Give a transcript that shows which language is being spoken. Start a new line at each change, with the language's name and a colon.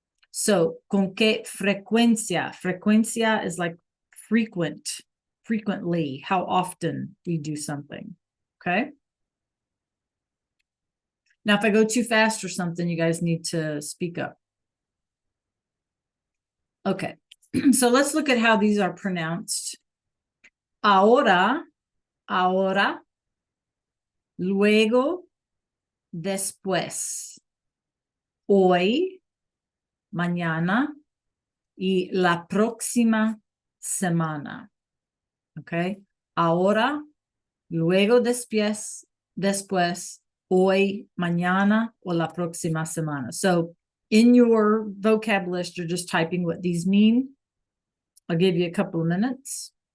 English: So
Spanish: con qué frecuencia? Frecuencia
English: is like frequently, how often we do something. Okay. Now, if I go too fast or something, you guys need to speak up. Okay, so let's look at how these are pronounced.
Spanish: Ahora, ahora, luego, después, hoy, mañana y la próxima semana.
English: Okay,
Spanish: ahora, luego, después, hoy, mañana o la próxima semana.
English: So in your vocab list, you're just typing what these mean. I'll give you a couple of minutes.